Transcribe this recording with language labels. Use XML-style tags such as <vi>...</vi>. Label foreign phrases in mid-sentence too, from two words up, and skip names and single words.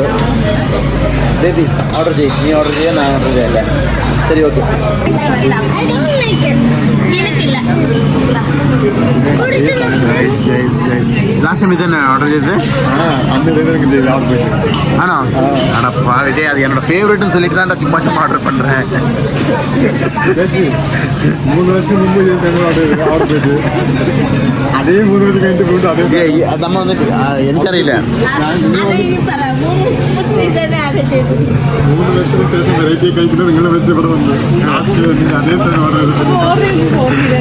<ml>ബേബി ഓർഡർ ചെയ്യും. നീ ഓർഡർ ചെയ്യാൻ, ഞാൻ ഓർഡർ ചെയ്യാല്ലേ? ശരി, ഓക്കെ.</ml> <en>last time</en> <ml>ഇതന്നെ ഓർഡർ ചെയ്തത് ആണോ? ആണപ്പാ,</ml> <ta>இதே அது என்னோட ஃபேவரட்னு சொல்லிட்டு தான் மட்டும் ஆர்டர் பண்ணுறேன்.</ta> <ml>3 വർഷം മുമ്പ് അതേ 3 വർഷം കഴിഞ്ഞിട്ട് വീണ്ടും അതേ. നമ്മ വന്നിട്ട് എനിക്കറിയില്ല. 3 വർഷത്തിന് ശേഷം വെറൈറ്റി കഴിക്കുന്നത് നിങ്ങളെ വെച്ച് ഇവിടെ വന്നു. അതേ തന്നെ ഓർഡർ ചെയ്തിട്ട്.</ml>